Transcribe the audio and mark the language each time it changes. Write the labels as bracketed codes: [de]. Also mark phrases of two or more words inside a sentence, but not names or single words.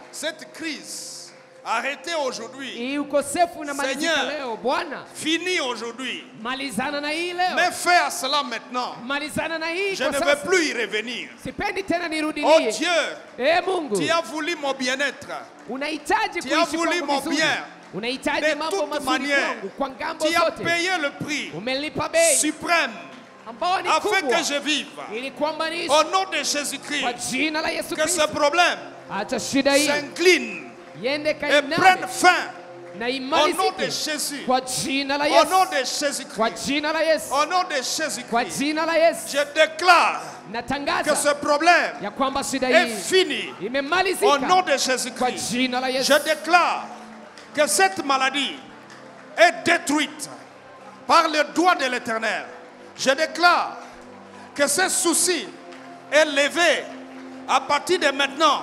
[fr] cette crise arrêtez aujourd'hui. [sw] hii ukosefu unamalizika [fr] Seigneur, [sw] leo. Bwana, [fr] Fini aujourd'hui. [sw] malizana na hii leo. [fr] Mets fin à cela maintenant. [sw] Malizana na hii [fr] Je [sw] kwa [fr] ne [sw] sasa. [fr] veux plus y revenir. [sw] Sipendi tena Oh nirudilie. [fr] Dieu, [sw] Mungu, [fr] tu as voulu mon bien-être. [sw] unahitaji [fr] Tu as [sw] kuishi [fr] voulu [sw] kwangu [fr] mon [sw] vizuri. [fr] bien. [sw] Unahitaji [fr] De [sw] mambo [fr] toute [sw] mazuri [fr] manière, [sw] kwangu kwa ngambo [fr] tu as [sw] zote. [fr] payé le prix [sw] Umelipa bei [fr] suprême [sw] ambao ni [fr] afin [sw] kubwa [fr] que je vive. [sw] ili kwamba niishi [fr] Au nom de [sw] kwa [fr] Jésus-Christ, [sw] jina la Yesu [fr] que ce [sw] Kristo. [fr] problème [sw] Acha shida hii [fr] s'incline [sw] iende [fr] et [sw] kainame [fr] prenne fin. [sw] na [fr] Au nom de [sw] imalizike [fr] Jésus. [sw] kwa jina la [fr] Au nom [sw] Yesu. [fr] de [sw] Kwa [fr] Jésus-Christ. [sw] jina la Yesu. [fr] Au nom de [sw] Kwa [fr] Jésus-Christ. [sw] jina la Yesu. [fr] Je déclare que [sw] Natangaza [fr] ce problème [sw] ya kwamba shida [fr] est [sw] hii [fr] fini. Au nom [sw] imemalizika [fr] de [sw] kwa [fr] Jésus-Christ. [sw] jina la Yesu. [fr] Je déclare que cette maladie est détruite par le doigt de l'Éternel. Je déclare que ce souci est levé à partir de maintenant.